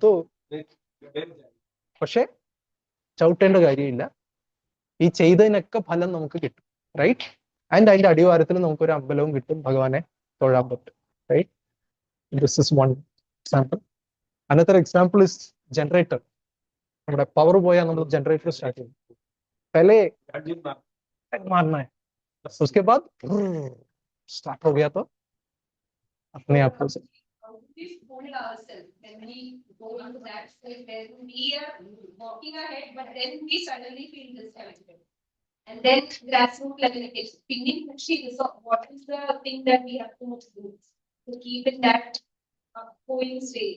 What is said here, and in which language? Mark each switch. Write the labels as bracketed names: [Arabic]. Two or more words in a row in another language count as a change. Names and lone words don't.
[Malayalam] പക്ഷെ ചവിട്ടേണ്ട കാര്യമില്ല. ഈ ചെയ്തതിനൊക്കെ ഫലം നമുക്ക് കിട്ടും, റൈറ്റ്? ആൻഡ് അതിന്റെ അടിവാരത്തിൽ നമുക്കൊരു അമ്പലവും കിട്ടും, ഭഗവാനെ തൊഴാൻ പറ്റും, റൈറ്റ്? [English] This is one example. Another example is generator. [Malayalam] നമ്മുടെ പവർ പോയാൽ നമ്മൾ [English] generator start [Malayalam] ചെയ്യും. [Hindi] पहले मारना है, उसके बाद स्टार्ट हो गया तो अपने आप को [English] We hold ourselves when we go into that state where we are walking ahead, but then we suddenly feel disconnected. And then grassroots level is feeling pushing. So what is the thing that we have to do to keep in that going stage?